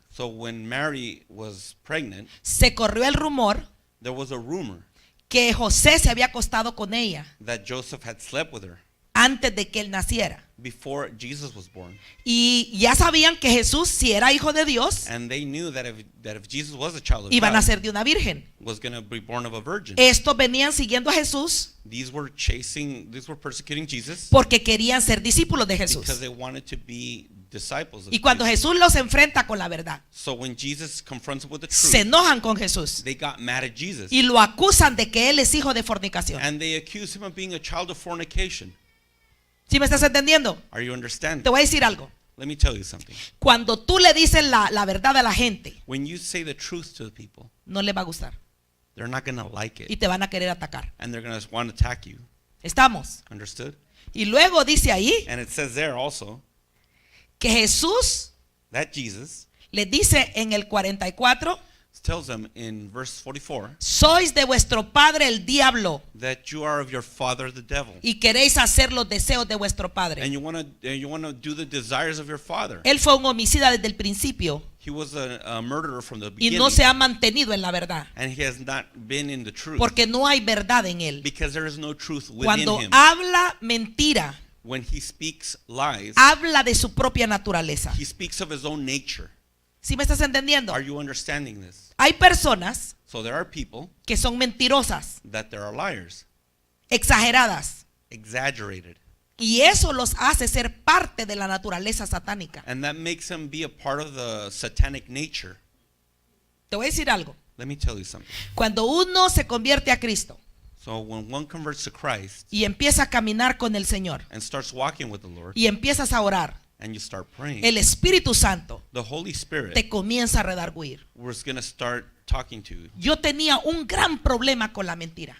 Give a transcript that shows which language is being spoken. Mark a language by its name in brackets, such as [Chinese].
[English] So when Mary was pregnant, [Spanish] se corrió el rumor [English] there was a rumor [Spanish] que José se había acostado con ella [English] that Joseph had slept with her [Spanish] antes de que él naciera. [English] before Jesus was born. [Spanish] Y ya sabían que Jesús, si era hijo de Dios, [English] And they knew that if Jesus was a child of [Spanish] iba a [English] God, [Spanish] nacer de una virgen. [English] was going to be born of a virgin. [Spanish] Estos venían siguiendo a Jesús [English] These were persecuting Jesus [Spanish] porque querían ser discípulos de [English] because [Spanish] Jesús. [English] they wanted to be disciples of [Spanish] Y cuando [English] Jesus. [Spanish] Jesús los enfrenta con la verdad, [English] So when Jesus confronts them with the [Spanish] se [English] truth, [Spanish] enojan con Jesús [English] they got mad at Jesus. [Spanish] y lo acusan de que él es hijo de fornicación. [English] And they accused him of being a child of fornication. [Spanish] ¿Sí me estás entendiendo? [English] Are you understanding? [Spanish] Te voy a decir algo. [English] Let me tell you something. [Spanish] Cuando tú le dices la verdad a la gente, [English] When you say the truth to the people, [Spanish] no les va a gustar [English] they're not going to like [Spanish] y [English] it. [Spanish] te van a querer atacar. [English] And they're going to want to attack you. [Spanish] ¿Estamos? [English] Understood? [Spanish] Y luego dice ahí [English] And it says there also [Spanish] que Jesús [English] that Jesus [Spanish] le dice en el 44, [English] tells them in verse 44 [Spanish] sois de vuestro padre el diablo [English] that you are of your father the devil. [Spanish] y queréis hacer los deseos de vuestro padre. [English] And you want to do the desires of your father. [Spanish] Él fue un homicida desde el principio [English] He was a murderer from the [Spanish] y [English] beginning. [Spanish] no se ha mantenido en la verdad [English] And he has not been in the truth. [Spanish] porque no hay verdad en él. [English] Because there is no truth within [Spanish] Cuando [English] him. [Spanish] habla mentira, [English] When he speaks lies, [Spanish] habla de su propia naturaleza. [English] he speaks of his own nature. [Spanish] ¿Sí me estás entendiendo? [English] Are you understanding this? [Spanish] Hay personas [English] So there are people [Spanish] que son mentirosas, [English] that there are liars, [Spanish] exageradas, [English] exaggerated. [Spanish] y eso los hace ser parte de la naturaleza satánica. [English] And that makes them be a part of the satanic nature. [Spanish] Te voy a decir algo. [English] Let me tell you something. [Spanish] Cuando uno se convierte a Cristo [English] So when one converts to Christ [Spanish] y empieza a caminar con el Señor [English] and starts walking with the Lord [Spanish] y empiezas a orar, [English] and you start praying, [Spanish] el Espíritu Santo [English] the Holy Spirit [Spanish] te comienza a redarguir. [English] was going to start talking to you. [Spanish] Yo tenía un gran problema con la mentira.